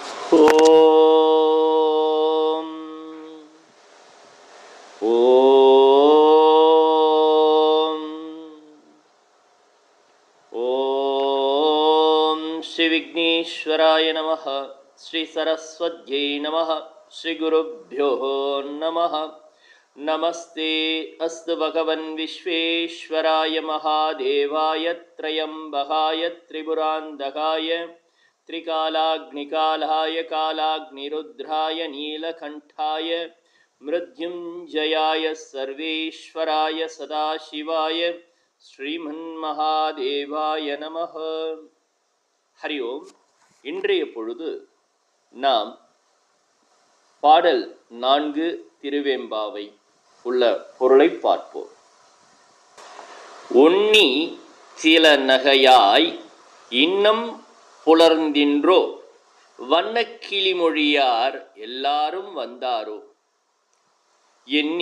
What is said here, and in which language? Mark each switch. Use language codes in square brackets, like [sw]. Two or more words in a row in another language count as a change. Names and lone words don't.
[sa] ॐ ॐ ॐ श्री विघ्नेश्वराय नमः. श्री सरस्वत्यै नमः। श्री गुरुभ्यो नमः. नमस्ते अस्तु भगवन् विश्वेश्वराय महादेवाय त्र्यम्बकाय त्रिपुरान्तकाय त्रिकालाग्निकालाय कालाग्निरुद्राय नीलकण्ठाय मृत्युञ्जयाय सर्वेश्वराय सदाशिवाय श्रीमन्महादेवाय नमः. हरि ॐ. [ta] இன்றைய பொழுது நாம் பாடல் 4 திருவெம்பாவை உள்ள பொருளை பார்ப்போம். ஒன்னி சில நகையாய் இன்னம் புலர்ந்தின்றோ வண்ணக்கிளி மொழியார் எல்லாரும் வந்தாரோ எண்ணி